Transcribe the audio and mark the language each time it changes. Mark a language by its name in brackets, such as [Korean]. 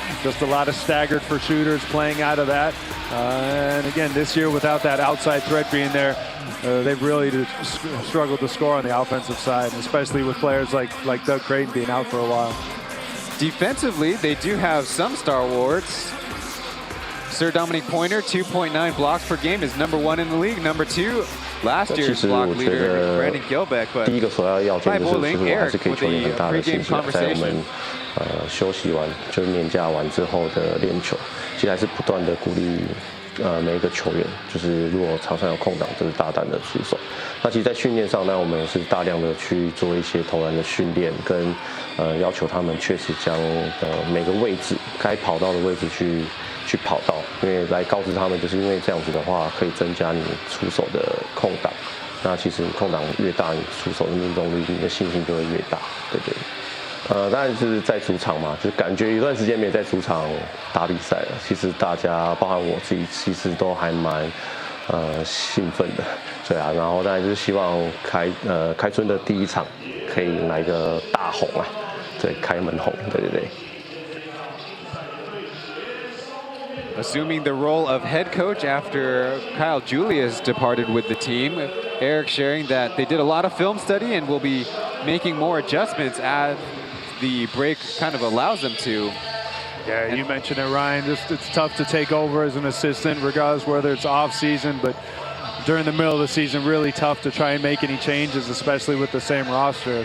[English] Just a lot of staggered for shooters playing out of that. And again, this year, without that outside threat being there, they've really struggled to score on the offensive side, especially with players like Doug Creighton being out for a while. Defensively, they do have some stalwarts. Sir Dominic Pointer, 2.9 blocks per game, is #1 in the league. #2, last year's block leader, Brandon Gilbeck. But [Chinese] 第一个首要要件就是，我还是可以球员很大的信心，在我们休息完就是年假完之后的练球，其实还是不断的鼓励每一个球员，就是如果场上有空档，就是大胆的出手。那其实，在训练上呢，我们也是大量的去做一些投篮的训练，跟要求他们确实将每个位置该跑到的位置去跑到，因为来告知他们，就是因为这样子的话，可以增加你出手的空档。那其实你空档越大，你出手的命中率，你的信心就会越大，对不对？当然是在主场嘛，就感觉一段时间没在主场打比赛了。其实大家，包含我自己，其实都还蛮兴奋的，对啊。然后当然就是希望开春的第一场可以来一个大红啊，对，开门红，对对对。 [English] Assuming the role of head coach after Kyle Julius departed with the team, Eric sharing that they did a lot of film study and will be making more adjustments as the break kind of allows them to. Yeah, you mentioned it, Ryan. It's tough to take over as an assistant, regardless whether it's off season, but during the middle of the season, really tough to try and make any changes, especially with the same roster.